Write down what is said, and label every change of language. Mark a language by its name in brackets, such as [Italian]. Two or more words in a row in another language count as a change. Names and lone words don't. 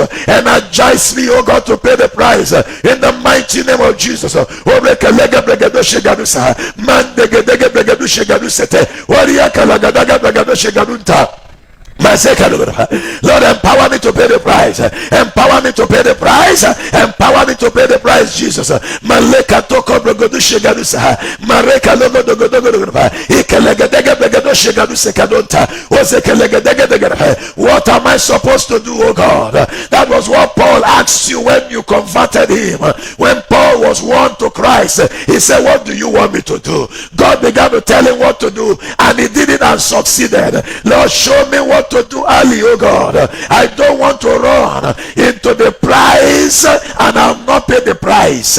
[English] Energize me, oh God, to pay the price in the mighty name of Jesus. Lord, empower me to pay the price. Empower me to pay the price. Empower me to pay the price, Jesus. Maleka toko brogodu shegadusa. Mareka logo dogo dogo dogo. Ikelegedege bregodu shegadusa kadonta. What am I supposed to do, oh God? That was what Paul asked you when you converted him. When Paul was won to Christ, he said, what do you want me to do? God began to tell him what to do, and he did it and succeeded. Lord, show me what to do early, oh God. I don't want to run into the price and I'll not pay the price.